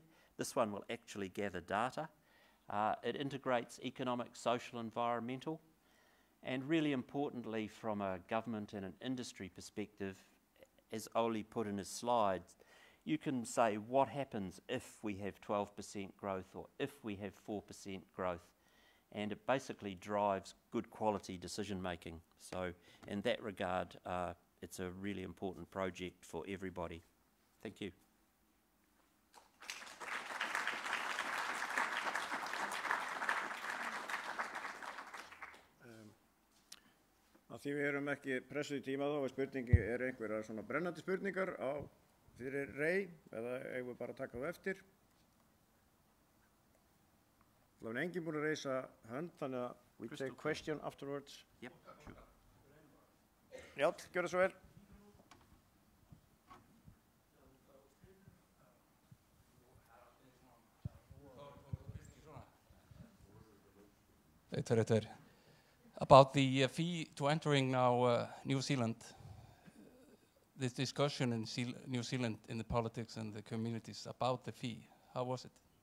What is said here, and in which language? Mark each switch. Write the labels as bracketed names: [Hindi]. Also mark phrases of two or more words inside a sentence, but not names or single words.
[English] This one will actually gather data. It integrates economic, social, environmental, and really importantly from a government and an industry perspective, as Oli put in his slides, you can say what happens if we have 12% growth or if we have 4% growth, and it basically drives good quality decision making. So in that regard, it's a really important project for everybody. Thank you. [Icelandic] Af því við erum ekki pressuð í tíma þá er spurningi, einhverjar svona brennandi spurningar fyrir Rey eða eigum við bara að taka það eftir? Það er enginn búinn að reisa hönd, þannig að [English] we take question afterwards. Yep, sure. [Icelandic] Njáll, gjörðu svo vel. [English] About the fee to entering now New Zealand, this discussion in New Zealand in the politics and the communities about the fee, how was it?